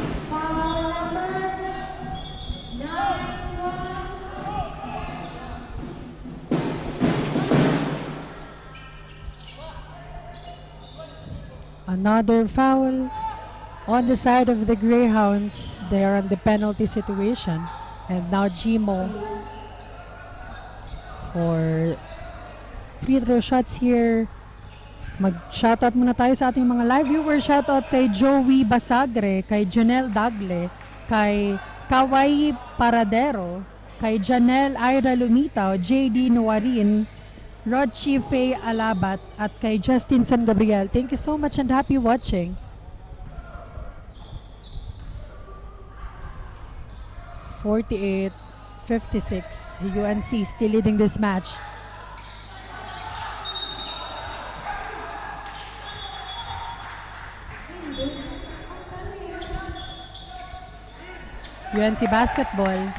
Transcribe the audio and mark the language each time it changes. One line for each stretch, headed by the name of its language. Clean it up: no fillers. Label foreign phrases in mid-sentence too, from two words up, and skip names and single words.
English: Another foul on the side of the Greyhounds. They are on the penalty situation. And now Jimo for free throw shots here.
Filipino: Mag-shoutout muna tayo sa ating mga
English: live viewers.
Filipino: Shoutout kay Joey Basagre, kay Janelle Dagle, kay Kawai Paradero, kay Janelle Ira Lumitaw, JD Nuarin, Rodchi Faye Alabat, at kay Justin San Gabriel.
English: Thank you so much and happy watching. 48-56. UNC still leading this match. UNC basketball.